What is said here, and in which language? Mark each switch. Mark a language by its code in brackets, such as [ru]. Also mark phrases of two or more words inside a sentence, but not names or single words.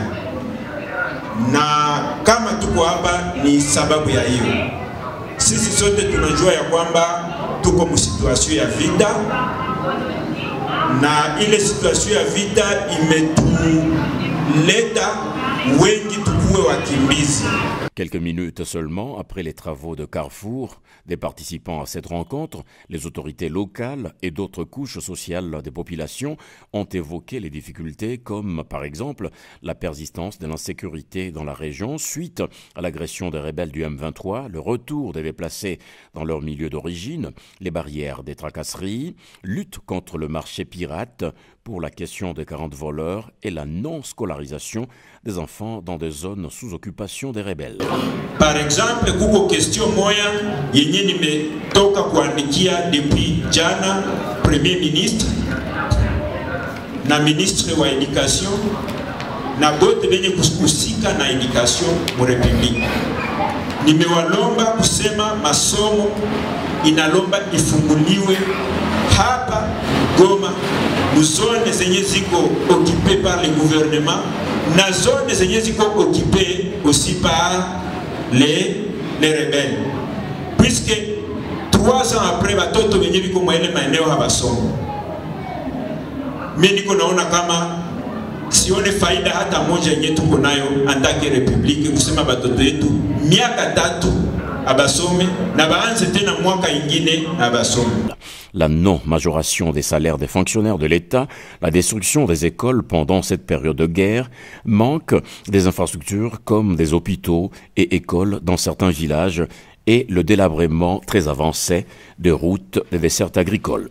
[sw] Na kama tuko hapa ni sababu ya hiyo. Sisi sote tunajua ya kwamba tuko mu situation ya vita, na ile situation ya vita imetuleta wengi tukuwe wakimbizi. [fr] Quelques minutes seulement après les travaux de Carrefour, des participants à cette rencontre, les autorités locales et d'autres couches sociales des populations ont évoqué les difficultés comme, par exemple, la persistance de l'insécurité dans la région suite à l'agression des rebelles du M23, le retour des déplacés dans leur milieu d'origine, les barrières des tracasseries, lutte contre le marché pirate pour la question des 40 voleurs et la non-scolarisation des enfants dans des zones sous occupation des rebelles. Par exemple, [sw] kuko question moya yenye nimetoka kuandikia depuis jana [fr] Premier Ministre [sw] na Ministre wa Education na bote benye kusika na education mu Republique. Nimewalomba kusema masomo inalomba ifunguliwe hapa Goma, zone zenye ziko [fr] occupées par le gouvernement, [sw] na zone zenye ziko [fr] occupées aussi par les rebelles. Puisque 3 ans après [sw] batoto benye biko mwele maeneo habasomo. Mimi niko naona kama sione faida hata moja yenye tuko nayo andake republique kusema batoto yetu miaka 3 abasome na baanze tena mwaka ingine abasome. [fr] La non-majoration des salaires des fonctionnaires de l'État, la destruction des écoles pendant cette période de guerre, manque des infrastructures comme des hôpitaux et écoles dans certains villages et le délabrement très avancé de routes et des dessertes agricoles.